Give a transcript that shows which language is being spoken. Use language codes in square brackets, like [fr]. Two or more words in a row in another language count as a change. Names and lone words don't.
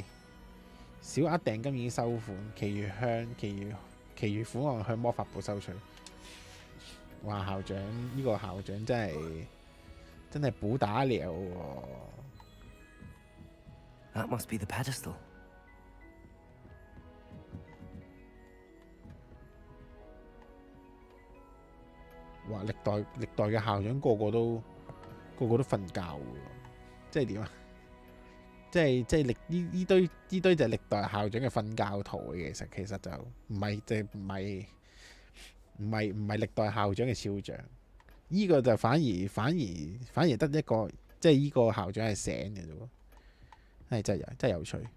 [yue] 小額訂金已經收款，其餘款項向魔法部收取。哇！校長呢個校長真係補打了喎。 [en] That must be the pedestal. [yue] 哇！歷代嘅校長個個都瞓覺喎，即係點啊？即係呢堆就係歷代校長嘅瞓覺圖嘅，其實就唔係歷代校長嘅肖像，呢個就反而得一個，即係呢個校長係醒嘅啫喎，真係有趣。